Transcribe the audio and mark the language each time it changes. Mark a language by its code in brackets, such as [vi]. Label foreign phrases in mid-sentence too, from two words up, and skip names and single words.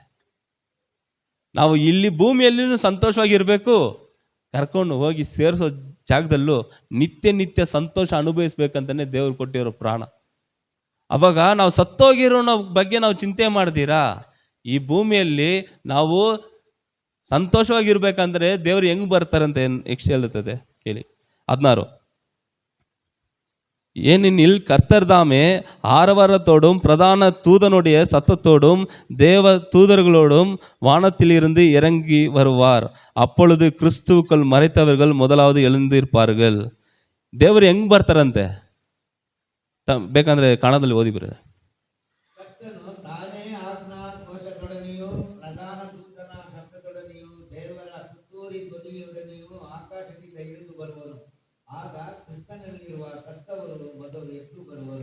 [kn] ನಾವು ಇಲ್ಲಿ ಭೂಮಿಯಲ್ಲಿನೂ ಸಂತೋಷವಾಗಿರಬೇಕು, ಕರ್ಕೊಂಡು ಹೋಗಿ ಸೇರಿಸೋ ಜಾಗದಲ್ಲೂ ನಿತ್ಯ ಸಂತೋಷ ಅನುಭವಿಸ್ಬೇಕಂತಲೇ ದೇವ್ರು ಕೊಟ್ಟಿರೋ ಪ್ರಾಣ. ಅವಾಗ ನಾವು ಸತ್ತೋಗಿರೋ ಬಗ್ಗೆ ನಾವು ಚಿಂತೆ ಮಾಡ್ತೀರಾ? ಈ ಭೂಮಿಯಲ್ಲಿ ನಾವು ಸಂತೋಷವಾಗಿರ್ಬೇಕಂದ್ರೆ ದೇವ್ರು ಹೆಂಗ್ ಬರ್ತಾರಂತೆ ನೆಕ್ಸ್ಟ್ ಹೇಳುತ್ತದೆ ಕೇಳಿ 16. [ta] ஏனெனில் கர்த்தர் தாமே ஆரவாரத்தோடும் பிரதான தூதனுடைய சத்தத்தோடும் தேவ தூதர்களோடும் வானத்திலிருந்து இறங்கி வருவார். அப்பொழுது கிறிஸ்துவுக்குள் மறைத்தவர்கள் முதலாவது எழுந்திருப்பார்கள். [kn] ದೇವರು ಹೆಂಗ್ ಬರ್ತಾರಂತೆ? ಬೇಕಂದ್ರೆ ಕನ್ನಡದಲ್ಲಿ ಓದಿ ಬರೋದು. ಕರ್ತನು ತಾನೇ ಆಜ್ಞಾ ಘೋಷದೊಡನೆಯೂ ಪ್ರಧಾನ ದೂತನ ಶಬ್ದದೊಡನೆಯೂ ದೇವರ ತುತ್ತೂರಿ ಧ್ವನಿಯೊಡನೆಯೂ ಆಕಾಶದಿಂದ ಇಳಿದು ಬರುವನು. ಆಗ ಕ್ರಿಸ್ತನಲ್ಲಿರುವ ಸತ್ತವರು ಮೊದಲು ಎದ್ದು ಬರುವರು.